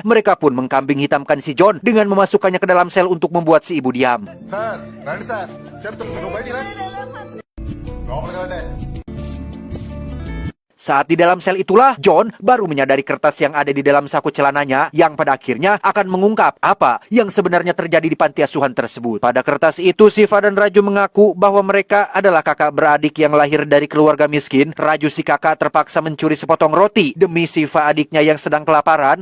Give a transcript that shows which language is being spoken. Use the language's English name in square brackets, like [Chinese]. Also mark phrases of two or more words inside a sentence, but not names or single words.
[Indonesian] Mereka pun mengkambing hitamkan si John dengan memasukkannya ke dalam sel untuk membuat si ibu diam. [Telugu] సార్ రండి సార్ చెప్తాను నువ్వు బయటికి రా లోపలికి రండి [Indonesian] Saat di dalam sel itulah, John baru menyadari kertas yang ada di dalam saku celananya yang pada akhirnya akan mengungkap apa yang sebenarnya terjadi di panti asuhan tersebut. Pada kertas itu, Siva dan Raju mengaku bahwa mereka adalah kakak beradik yang lahir dari keluarga miskin. Raju si kakak terpaksa mencuri sepotong roti demi Siva adiknya yang sedang kelaparan.